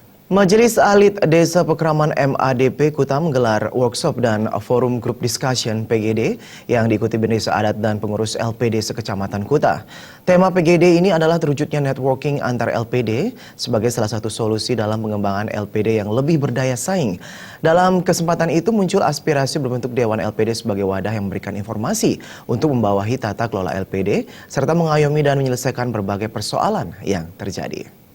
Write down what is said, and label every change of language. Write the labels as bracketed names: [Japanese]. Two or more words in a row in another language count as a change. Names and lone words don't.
[Indonesian] Majelis Alit Desa Pekraman MADP Kuta menggelar workshop dan [English] forum group discussion [Indonesian] PGD yang diikuti Bendesa Adat dan pengurus LPD sekecamatan Kuta. Tema PGD ini adalah terwujudnya networking antar LPD sebagai salah satu solusi dalam pengembangan LPD yang lebih berdaya saing. Dalam kesempatan itu muncul aspirasi berbentuk Dewan LPD sebagai wadah yang memberikan informasi untuk membawahi tata kelola LPD serta mengayomi dan menyelesaikan berbagai persoalan yang terjadi.